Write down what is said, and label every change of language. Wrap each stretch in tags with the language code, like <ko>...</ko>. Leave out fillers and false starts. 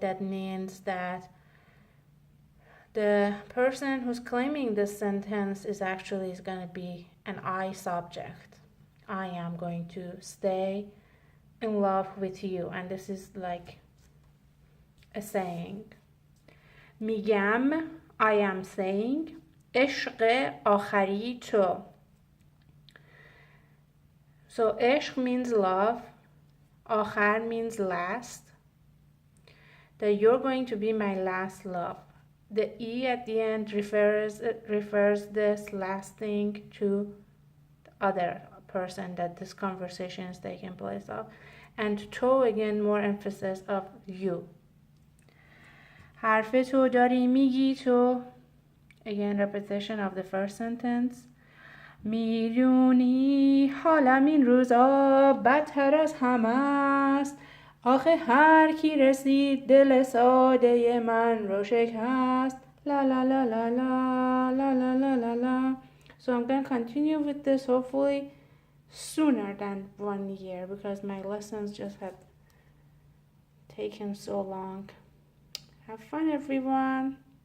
<en>That means that the person who's claiming this sentence is going to be an I subject. I am going to stay in love with you, and this is like a saying.</en> <fa>میگم,</fa> <en>I am saying,</en> <fa>عشق آخری تو.</fa> <en>So عشق means love, آخر means last, that you're going to be my last love. The e at the end refers this last thing to the other person that this conversation is taking place of, and to again more emphasis of you.</en> <fa>حرف تو داری میگی تو.</fa> <en>Again, repetition of the first sentence.</en> <fa>میدونی حالم این روزا بدتر از همه است. آخه هر کی رسید دل ساده من رو شکست. La la la la la la la la la la.</fa> <en>So I'm going to continue with this hopefully sooner than 1 year because my lessons just have taken so long. Have fun, everyone.</en>